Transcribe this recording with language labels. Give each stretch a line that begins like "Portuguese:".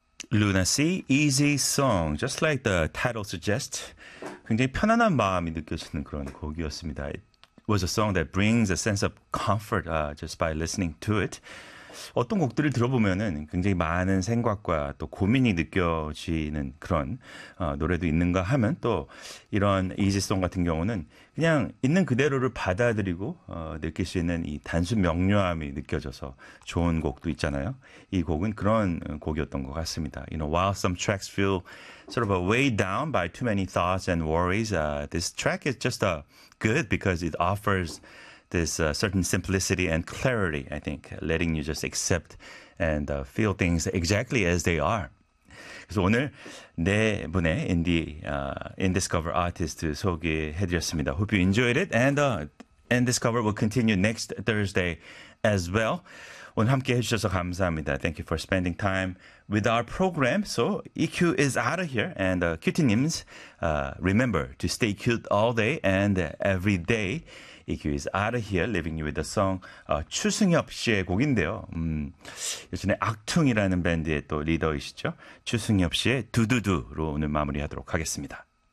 English: 루나씨, Easy Song, just like the title suggests.
Korean: 굉장히 편안한 마음이 느껴지는 그런 곡이었습니다.
English: It was a song that brings a sense of comfort just by listening to it.
Korean: 어떤 곡들을 들어보면은 굉장히 많은 생각과 또 고민이 느껴지는 그런 노래도 있는가 하면 또 이런 Easy Song 같은 경우는 그냥 있는 그대로를 받아들이고 느낄 수 있는 이 단순 명료함이 느껴져서 좋은 곡도 있잖아요. 이 곡은 그런 곡이었던 것 같습니다.
English: You know, while some tracks feel sort of a weighed down by too many thoughts and worries, this track is just good because it offers this certain simplicity and clarity, I think, letting you just accept and feel things exactly as they are.
Korean: 그래서 오늘 네 분의 인디스커버 아티스트 소개해드렸습니다.
English: Hope you enjoyed it. And Indiscover will continue next Thursday as well.
Korean: 오늘 함께해주셔서 감사합니다.
English: Thank you for spending time with our program. So EQ is out of here. And QT님's, remember to stay cute all day and every day. EQ is out of here, leaving you with the song 추승엽
Korean: 씨의 곡인데요. 요즘에 악퉁이라는 밴드의 또 리더이시죠. 추승엽 씨의 두두두로 오늘 마무리하도록 하겠습니다.